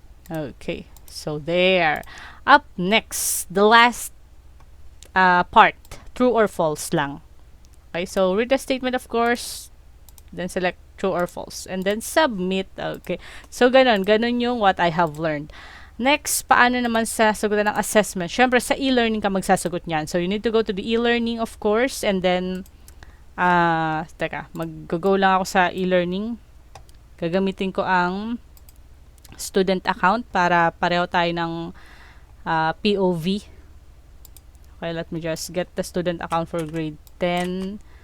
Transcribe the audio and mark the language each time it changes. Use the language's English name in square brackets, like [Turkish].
[English] Okay, so there. Up next, the last part. True or false lang. Okay, so read the statement, of course. Then select true or false. And then submit. Okay. So, [Filipino] ganun yung [English] what I have learned. [Filipino] Next, paano naman sa sagutan ng assessment? Siyempre, sa e-learning ka magsasagot niyan. [English] So, you need to go to the e-learning, of course. [Filipino] And then, mag-go lang ako sa e-learning. Gagamitin ko ang student account para pareho tayo ng POV. [English] Okay, let me just get the student account for grade 10.